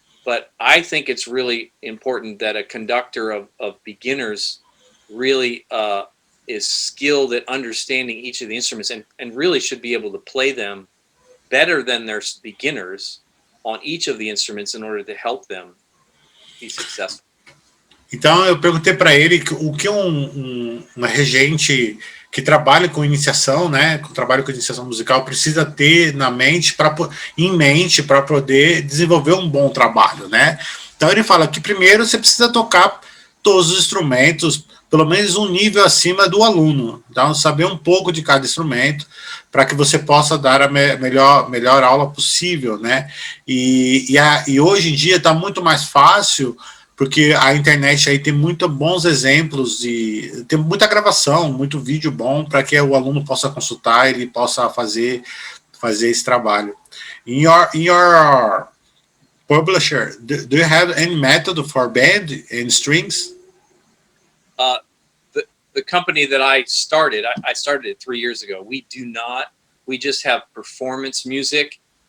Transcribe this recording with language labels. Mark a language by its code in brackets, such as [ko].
[en] But I think it's really important that a conductor of beginners really is skilled at understanding each of the instruments and really should be able to play them better than their beginners on each of the instruments in order to help them be successful. [pt] Então eu perguntei para ele o que uma regente que trabalha com iniciação, né, com trabalho com iniciação musical precisa ter em mente para poder desenvolver um bom trabalho, né? Então ele fala que primeiro você precisa tocar todos os instrumentos, pelo menos um nível acima do aluno. Então, saber um pouco de cada instrumento para que você possa dar a melhor aula possível, né? E hoje em dia está muito mais fácil, porque a internet aí tem muitos bons exemplos, tem muita gravação, muito vídeo bom para que o aluno possa consultar, ele possa fazer esse trabalho. [en] In your publisher, do you have any method for band and strings? The company that I started it 3 years ago. We just have performance music.